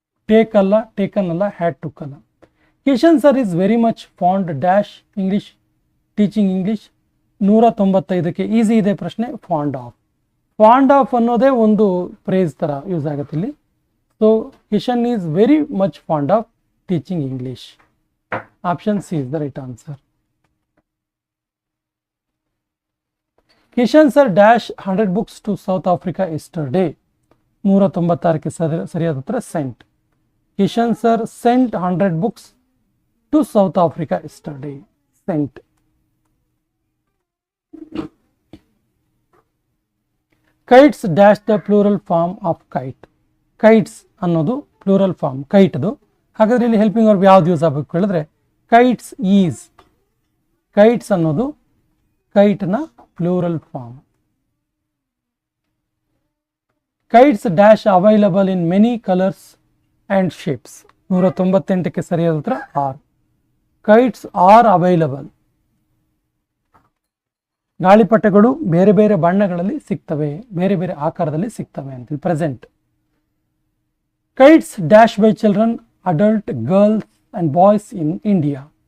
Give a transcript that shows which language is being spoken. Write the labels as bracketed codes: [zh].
[en] Take ಅಲ್ಲ, taken ಅಲ್ಲ, had took ಅಲ್ಲ. Kishan sir is very much fond dash English teaching English. [kn] 195ಕ್ಕೆ easy ಇದೆ ಪ್ರಶ್ನೆ. ಫಾಂಡ್ ಆಫ್ ಅನ್ನೋದೇ ಒಂದು ಪ್ರೇಸ್ ಥರ ಯೂಸ್ ಆಗುತ್ತೆ ಇಲ್ಲಿ. [en] So Kishan is very much fond of teaching English. Option C is the right answer. Kishan sir dash 100 books to South Africa yesterday. [kn] 196ಕ್ಕೆ ಸರಿಯಾದ ಉತ್ತರ sent. [en] Kishan sir sent 100 books to South Africa yesterday. Sent. Kites dash the plural form of kite. [kn] Kites ಅನ್ನೋದು plural form ಕೈಟ್ದು. ಹಾಗಾದ್ರೆ ಇಲ್ಲಿ helping verb ಯಾವ್ದು use ಆಗಬೇಕು ಹೇಳಿದ್ರೆ kites is. Kites ಅನ್ನೋದು ಕೈಟ್ನ plural form. [en] Kites dash available in many colours and shapes. [kn] 198ಕ್ಕೆ ಸರಿಯಾದ ಉತ್ತರ [en] Are. Kites are available. [kn] ಗಾಳಿಪಟಗಳು ಬೇರೆ ಬೇರೆ ಬಣ್ಣಗಳಲ್ಲಿ ಸಿಗ್ತವೆ, ಬೇರೆ ಬೇರೆ ಆಕಾರದಲ್ಲಿ ಸಿಗ್ತವೆ ಅಂತ. [en] Present. Kites dash by children, adult, girls and boys in India.